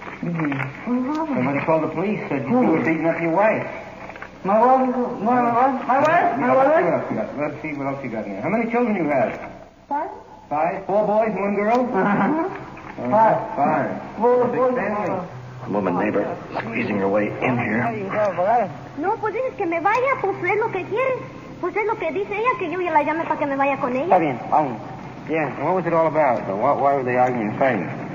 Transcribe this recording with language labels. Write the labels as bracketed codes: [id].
[en] Somebody called the police, said you were beating up your wife. My wife? Let's see what else you got in there. How many children you have? 5. 5? 4 boys and 1 girl? 5. 5. Big family. A woman neighbor squeezing her way in here. [es] No, pues dices que me vaya, pues es lo que quieres. Pues es lo que dice ella, que yo ya la llame para que me vaya con ella. Está bien, vamos. [en] Yeah, what was it all about? Why were they arguing and fighting?